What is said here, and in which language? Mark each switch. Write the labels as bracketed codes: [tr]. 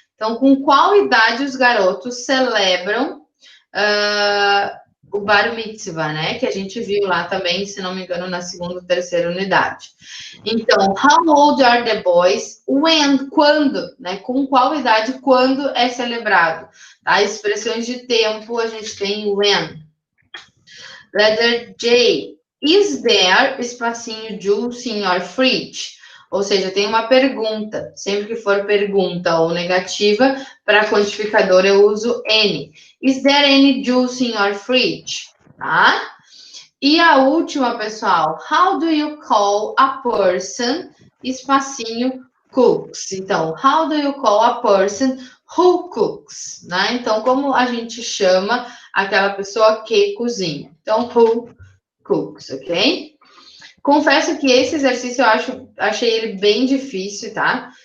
[pt] Então, com qual idade os garotos celebram o bar mitzvah, né? Que a gente viu lá também, se não me engano, na segunda ou terceira unidade. [en] Então, how old are the boys? [pt] When? Quando? Né? Com qual idade? Quando é celebrado? Tá? Expressões de tempo, a gente tem when. [en] Letter J. Is there, espacinho, juice in your fridge? [pt] Ou seja, tem uma pergunta. Sempre que for pergunta ou negativa, para quantificador eu uso N. [en] Is there any juice in your fridge? Tá? [pt] E a última, pessoal. [en] How do you call a person, espacinho, cooks? Então, how do you call a person who cooks? [pt] Né? Então, como a gente chama aquela pessoa que cozinha? Então, [en] who cooks, [pt] ok? Confesso que esse exercício eu achei ele bem difícil, tá?